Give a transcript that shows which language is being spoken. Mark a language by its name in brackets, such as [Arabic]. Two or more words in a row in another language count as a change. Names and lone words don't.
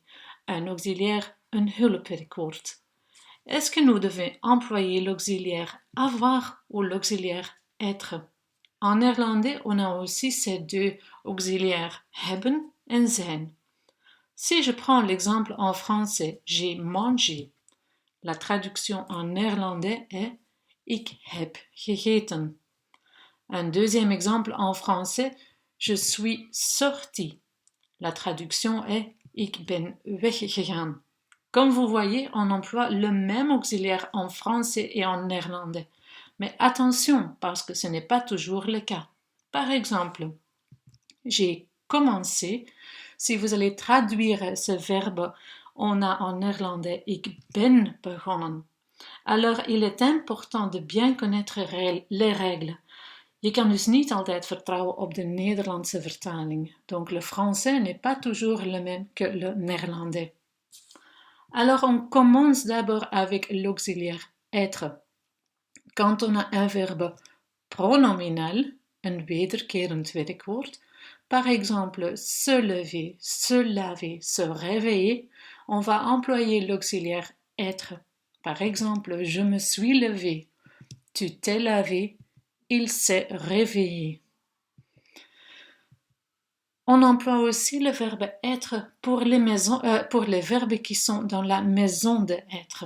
[French] Un auxiliaire, [Dutch] un hulpwerkwoord. [French] Est-ce que nous devons employer l'auxiliaire avoir ou l'auxiliaire être? En néerlandais, on a aussi ces deux auxiliaires, [Dutch] hebben et zijn. [French] Si je prends l'exemple en français, j'ai mangé. La traduction en néerlandais est [Dutch] ik heb gegeten. [French] Un deuxième exemple en français, je suis sorti. La traduction est [Dutch] ik ben weggegaan. [French] Comme vous voyez, on emploie le même auxiliaire en français et en néerlandais. Mais attention, parce que ce n'est pas toujours le cas. Par exemple, j'ai commencé. Si vous allez traduire ce verbe, on a en néerlandais [Dutch] ik ben begonnen. [French] Alors, il est important de bien connaître les règles. [Dutch] Je kan dus niet altijd vertrouwen op de Nederlandse vertaling. [French] Donc, le français n'est pas toujours le même que le néerlandais. Alors, on commence d'abord avec l'auxiliaire être. Quand on a un verbe pronominal, [Dutch] een wederkerend werkwoord, [French] par exemple se lever, se laver, se réveiller, on va employer l'auxiliaire être. Par exemple, je me suis levé, tu t'es lavé, il s'est réveillé. On emploie aussi le verbe être pour les verbes qui sont dans la maison de être.